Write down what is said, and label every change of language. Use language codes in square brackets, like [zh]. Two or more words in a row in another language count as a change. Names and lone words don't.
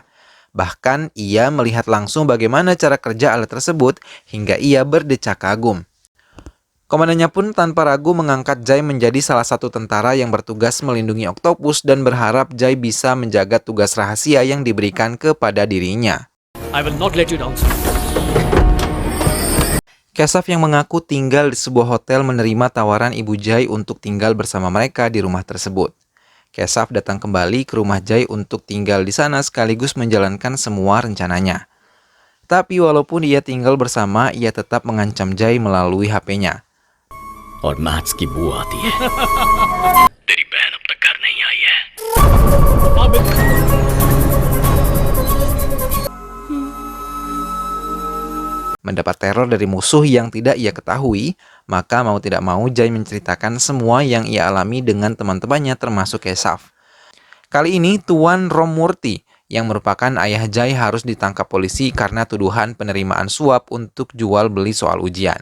[id] Bahkan, ia melihat langsung bagaimana cara kerja alat tersebut hingga ia berdecak kagum. Komandannya pun tanpa ragu mengangkat Jai menjadi salah satu tentara yang bertugas melindungi oktopus dan berharap Jai bisa menjaga tugas rahasia yang diberikan kepada dirinya. [en] I will not let you down, sir. [id] Kesaf yang mengaku tinggal di sebuah hotel menerima tawaran Ibu Jai untuk tinggal bersama mereka di rumah tersebut. Kesaf datang kembali ke rumah Jai untuk tinggal di sana sekaligus menjalankan semua rencananya. Tapi walaupun ia tinggal bersama, ia tetap mengancam Jai melalui HP-nya. [hi] और मैथ्स की बुआ आती है तेरी बहन अब तक घर नहीं आई है [id] Mendapat teror dari musuh yang tidak ia ketahui, maka mau tidak mau Jai menceritakan semua yang ia alami dengan teman-temannya termasuk Kesaf. Kali ini Tuan Romurti yang merupakan ayah Jai harus ditangkap polisi karena tuduhan penerimaan suap untuk jual beli soal ujian.